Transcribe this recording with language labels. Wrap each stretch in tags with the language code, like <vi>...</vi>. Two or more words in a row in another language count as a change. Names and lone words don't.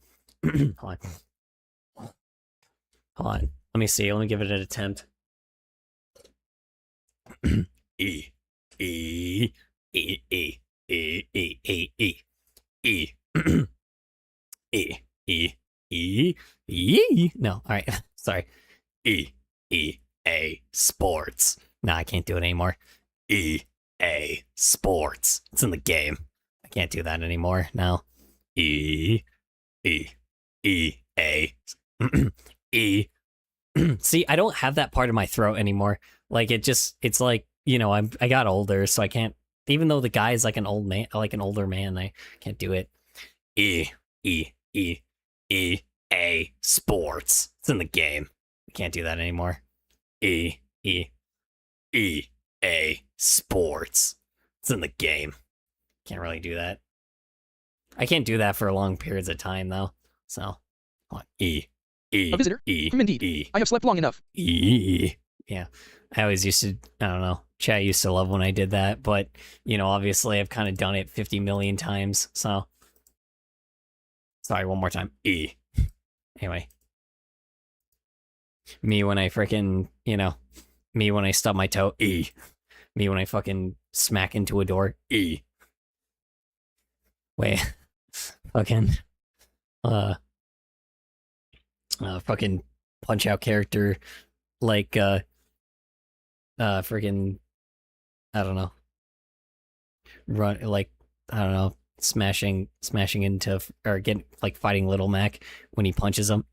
<en>Hold on. Hold on. Let me see. Let me give it an attempt. E. E. E. E. E. E. E. E. E. E. E. E. E. No. All right. Sorry. E. E. A. Sports. No, I can't do it anymore. E. A. Sports. It's in the game. I can't do that anymore. No. E. E. E. A. E. See, I don't have that part of my throat anymore. Like it's like, you know, I got older, so I can't. Even though the guy is like an old man, like an older man, I can't do it. E. E. E. E. A. Sports. It's in the game. I can't do that anymore. E. E. E. A. Sports. It's in the game. Can't really do that. I can't do that for long periods of time though. So, E. E. A visitor? E. Indeed. E. I have slept long enough. E. Yeah. I always used to, I don't know, chat used to love when I did that, but, you know, obviously I've kind of done it 50 million times, so. Sorry, one more time. E. Anyway. Me when I freaking, you know, me when I stub my toe. E. Me when I fucking smack into a door. E. Wait. Fucking. Fucking punch out character like freaking I don't know, run like I don't know, smashing into or getting like fighting Little Mac when he punches him.</en>